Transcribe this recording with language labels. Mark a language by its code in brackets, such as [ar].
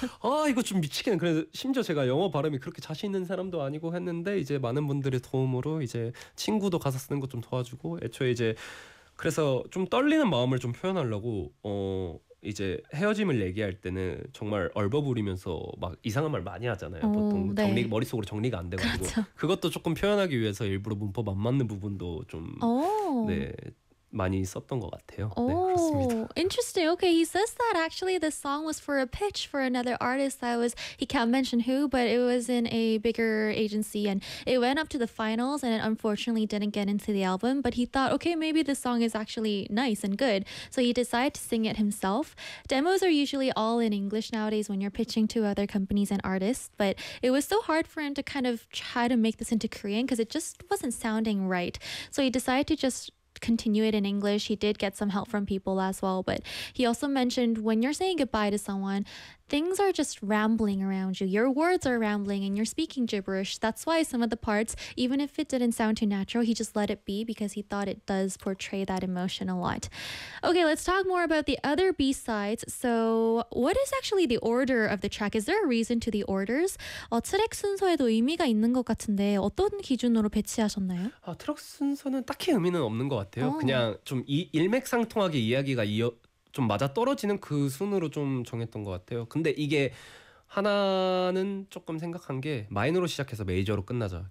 [ko] 아 이거 좀 미치겠네 그래서 심지어 제가 영어 발음이 그렇게 자신 있는 사람도 아니고 했는데 이제 많은 분들의 도움으로 이제 친구도 가사 쓰는 것 좀 도와주고 애초에 이제 그래서 좀 떨리는 마음을 좀 표현하려고 이제 헤어짐을 얘기할 때는 정말 얼버무리면서 막 이상한 말 많이 하잖아요. 보통 네. 정리 머릿속으로 정리가 안 돼가지고 그렇죠. 그것도 조금 표현하기 위해서 일부러 문법 안 맞는 부분도 좀 네, 많이 썼던 것 같아요. 네, 그렇습니다. [en] Interesting. Okay, he says that actually the song was for a pitch for another artist that was he can't mention who, but it was in a bigger agency and it went up to the finals and it unfortunately didn't get into the album. But he thought, okay, maybe this song is actually nice and good, so he decided to sing it himself. Demos are usually all in English nowadays when you're pitching to other companies and artists, but it was so hard for him to kind of try to make this into Korean because it just wasn't sounding right. So he decided to just continue it in English. He did get some help from people as well, but he also mentioned when you're saying goodbye to someone, things are just rambling around you. Your words are rambling and you're speaking gibberish. That's why some of the parts, even if it didn't sound too natural, he just let it be because he thought it does portray that emotion a lot. Okay, let's talk more about the other B-sides. So what is actually the order of the track? Is there a reason to the orders? [ko] 트랙 순서에도 의미가 있는 것 같은데 어떤 기준으로 배치하셨나요? 트랙 순서는 딱히 의미는 없는 것 같아요. 그냥 좀 일맥상통하게 이야기가 이어 좀 맞아 떨어지는 그 순으로 좀 정했던 것 같아요. 근데 이게 하나는 조금 생각한 게 마이너로 시작해서 메이저로 끝나자.